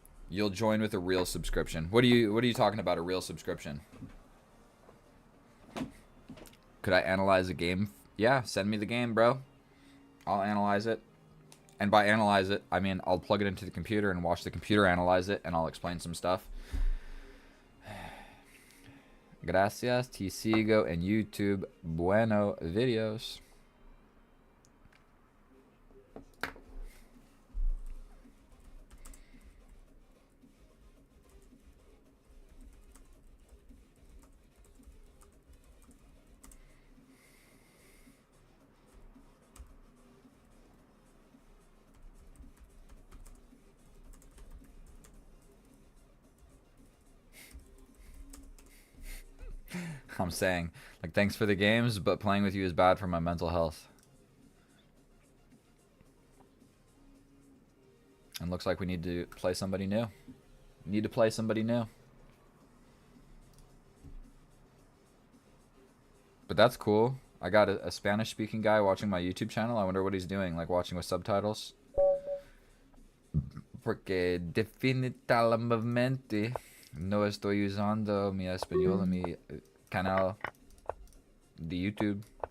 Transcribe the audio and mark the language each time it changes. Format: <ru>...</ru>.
<en>You'll join with a real subscription. What are you talking about, a real subscription? Could I analyze a game? Yeah, send me the game, bro. I'll analyze it. And by analyze it, I mean I'll plug it into the computer and watch the computer analyze it, and I'll explain some stuff.</en> <es>Gracias, te sigo en YouTube. Bueno videos.</es> <en>I'm saying, like, thanks for the games, but playing with you is bad for my mental health. And looks like we need to play somebody new. Need to play somebody new. But that's cool. I got a Spanish-speaking guy watching my YouTube channel. I wonder what he's doing, like watching with subtitles.</en> <es>Porque definitivamente no estoy usando mi español en mi canal de YouTube.</es>